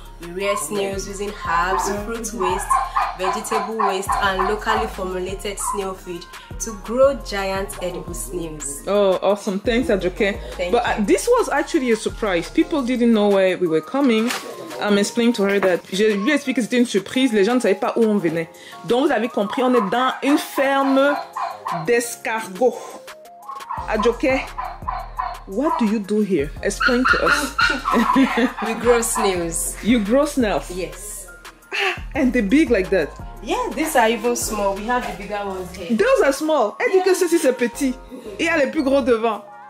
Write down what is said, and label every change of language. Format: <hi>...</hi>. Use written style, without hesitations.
<en>We rear snails using herbs, fruit waste, vegetable waste, and locally formulated snail feed to grow giant edible snails. Oh, awesome. Thanks, Ajoke. But this was actually a surprise. People didn't know where we were coming. I'm explaining to her that</en> <fr>je lui explique que c'était une surprise. Les gens ne savaient pas où on venait. Donc, vous avez compris, on est dans une ferme d'escargots.</fr> <en>Ajoke, what do you do here? Explain to us. We grow snails. You grow snails? Yes. And they're big like that? Yeah, these are even small. We have the bigger ones here. Those are small.</en> <fr>Elle dit que ceci c'est petit. Et il y a les plus gros devant.</fr>